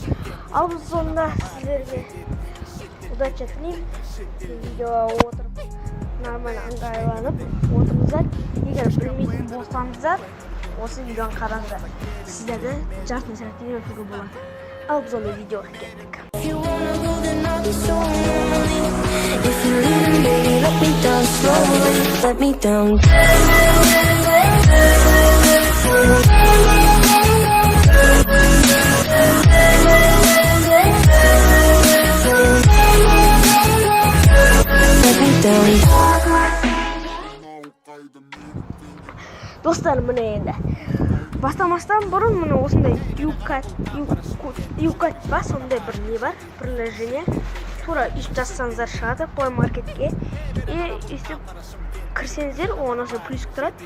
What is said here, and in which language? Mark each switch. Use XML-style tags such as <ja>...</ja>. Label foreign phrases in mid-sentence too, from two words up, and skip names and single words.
<kk>Ал біз сонда сіздерге удача тілеймін. Видеоға отырып, нормально ыңғайланып отырыңыздар. Егер білмейтін болсаңыздар, осы видеоны қараңыздар. Сіздерді жарты сәтте өтуге болады. Ал біз онда видеоға кеттік.</kk> <en>If you're leaving, baby, let me down slowly. Let me down. Let me down.</en> <kk>Достар, міне енді бастамастан бұрын міне осындай юкат ба, сондай бір не бар, приложение. Тура үш жазсаңыздар шығады Play Marketке. И үстіп кірсеңіздер, оған осы плюсік тұрады.</kk>